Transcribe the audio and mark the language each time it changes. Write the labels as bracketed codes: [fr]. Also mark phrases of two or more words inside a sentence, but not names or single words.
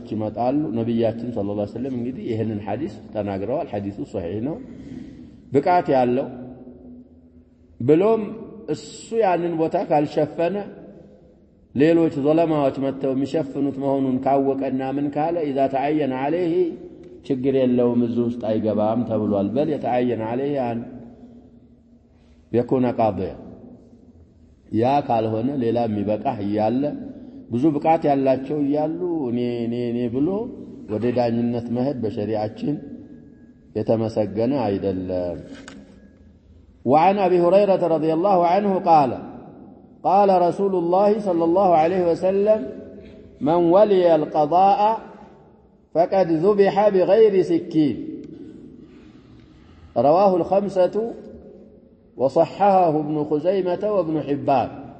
[am] ይመጣሉ ነብያችን [ar] صلى الله عليه وسلم [am] እንግዲህ ይሄንን ሐዲስ ተናግረዋል ሐዲሱ ሶሒህ ነው ብቃት ያለው ብሎም እሱ ያንን ቦታ ካልሸፈነ ሌሎች ظلማዎች መተው የሚሸፍኑት መሆኑን ካወቀና ምን ካለ [ar] اذا تعين عليه [am] ችግር የለውም እዚህ ውስጥ አይገባም ተብሏል በል [ar] يتعين عليه ان يكون قاضيا [am] ያ ካልሆነ ሌላ የሚበቃህ ይያለ ብዙ ብቃት ያላቸው ይያሉ እኔ ብሎ ወደ ዳኝነት መሄድ በሸሪዓችን የተመሰገነ አይደለም [ar] وعن ابي هريره رضي الله عنه قال رسول الله صلى الله عليه وسلم من ولي القضاء فقد ذبح بغير سكين رواه الخمسة وصححه ابن خزيمة وابن حبان